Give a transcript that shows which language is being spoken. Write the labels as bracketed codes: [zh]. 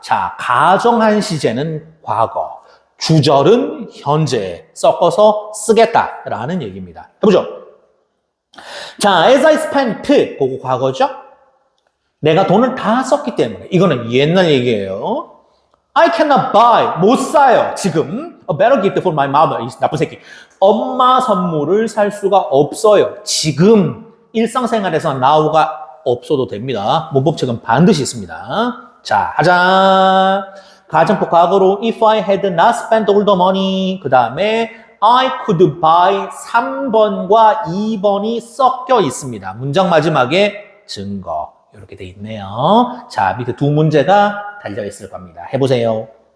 [ko] 자, 가정한 시제는 과거. 주절은 현재 섞어서 쓰겠다라는 얘기입니다. 해보죠. 자, as I spent, 그거 과거죠? 내가 돈을 다 썼기 때문에 이거는 옛날 얘기예요. [en] I cannot buy, 못 사요. 지금 a better gift for my mother. 이 나쁜 새끼. [ko] 엄마 선물을 살 수가 없어요. 지금 일상생활에서 now가 없어도 됩니다. 문법책은 반드시 있습니다. 자, 하자. [en] 가정법 과거로 if I had not spent all the money 그 다음에 I could buy 3번과 2번이 섞여 있습니다. [ko] 문장 마지막에 증거 이렇게 돼 있네요. 자, 밑에 두 문제가 달려 있을 겁니다. 해보세요.